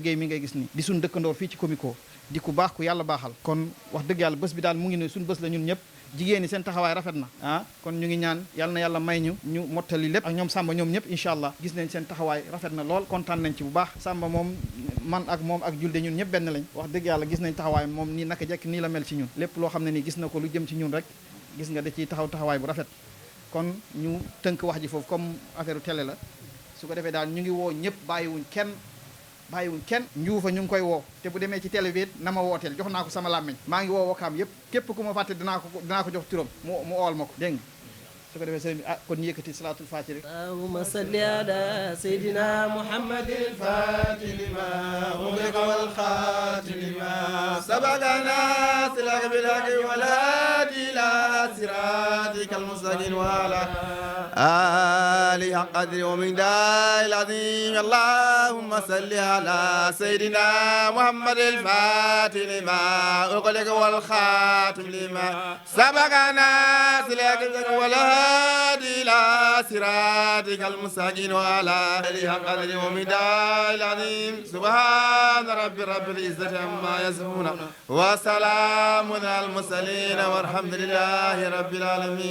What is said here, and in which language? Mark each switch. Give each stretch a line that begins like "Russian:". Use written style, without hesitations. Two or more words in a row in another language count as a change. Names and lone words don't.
Wolof: Gueye mi ngay gis ni di suñ dëkkandoor fii ci Comico di ku baax ku yàlla baaxal kon wax dëgg yàlla bés bi daal mu ngi ne suñ bés la ñun ñëpp jigéen ñi seen taxawaay rafet na kon ñu ngi ñaan yàlla na yàlla may ñu mottali lépp ak ñoom Samba ñoom ñëpp
Arabic: إن شاء الله
Wolof: gis nañ seen taxawaay rafet na lool kontaan nañ ci bu baax Samba moom man ak moom ak julde ñun ñëpp benn lañ wax dëgg yàlla gis nañ taxawaay moom nii naka jekk nii la mel ci ñun lépp loo xam ne nii gis na ko lu jëm ci ñun rek gis nga da ciy taxawaay bu rafet kon ñu tënk wax ji foofu
French: comme affaire
Wolof: télé la su ko defee daal ñu ngi woo ñëpp bàyyiwuñ kenn njuufa ñu ngi koy woo te bu demee ci télé bi na ma wooteel jox naa ko sama làmmiñ maa ngi woo Wakaam yëpp képp ku ma fàtte dinaa ko jox turam mu ool ma ko dégg nga su ko defee sëriñ bi kon ñu yëkkati
Arabic: صلاة الفاتحة
Wolof: rek
Arabic: اللهم صل على سيدنا محمد الفاتح لما أغلق والخاتم لما سبقنا سلكا بالحق والهادي إلى صراطك المستقيم وعلى آل قدر ومقدار العظيم اللهم صل على سيدنا محمد الفاتح لما أغلق والخاتم لما سبقنا سلكا بالحق وال هادي إلى صراطك المستقيم وعلى آله حق قدره ومقداره العظيم سبحان رب العزة عما يصفون وسلام على المرسلين والحمد لله رب العالمين